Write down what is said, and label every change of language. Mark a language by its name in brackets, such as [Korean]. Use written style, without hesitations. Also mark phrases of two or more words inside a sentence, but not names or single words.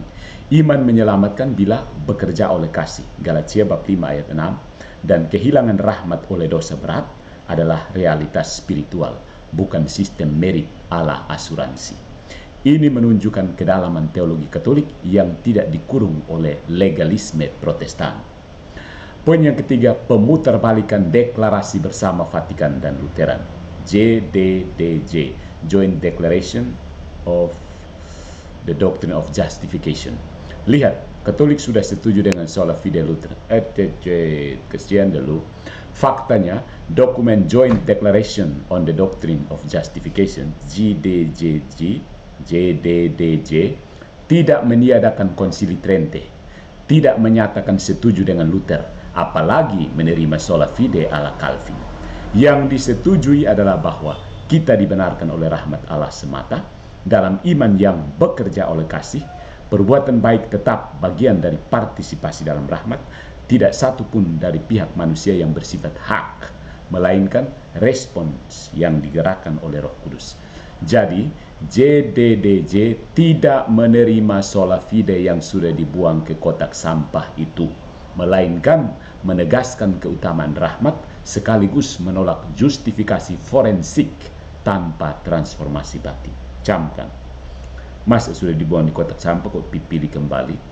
[Indonesian] Iman menyelamatkan bila bekerja oleh kasih, Galatia bab 5 ayat 6, dan kehilangan rahmat oleh dosa berat adalah realitas spiritual, bukan sistem merit ala asuransi. Ini menunjukkan kedalaman teologi Katolik yang tidak dikurung oleh legalisme Protestan. Poin yang ketiga, pemutarbalikan deklarasi bersama Vatikan dan Lutheran, JDDJ, [English] Joint Declaration of the Doctrine of Justification. [Indonesian] Lihat, Katolik sudah setuju dengan [Latin] sola fide [Indonesian] Lutheran. Kesian dulu. Faktanya, dokumen [English] Joint Declaration on the Doctrine of Justification, [Indonesian] JDDJ, tidak meniadakan Konsili Trente, tidak menyatakan setuju dengan Luther, apalagi menerima [Latin] sola fide [Indonesian] ala Calvin. Yang disetujui adalah bahwa kita dibenarkan oleh rahmat Allah semata, dalam iman yang bekerja oleh kasih, perbuatan baik tetap bagian dari partisipasi dalam rahmat, tidak satu pun dari pihak manusia yang bersifat hak, melainkan respons yang digerakkan oleh Roh Kudus. Jadi, JDDJ tidak menerima [Latin] sola fide [Indonesian] yang sudah dibuang ke kotak sampah itu, melainkan menegaskan keutamaan rahmat sekaligus menolak justifikasi forensik tanpa transformasi batin. Camkan. Masa sudah dibuang di kotak sampah kok pilih kembali?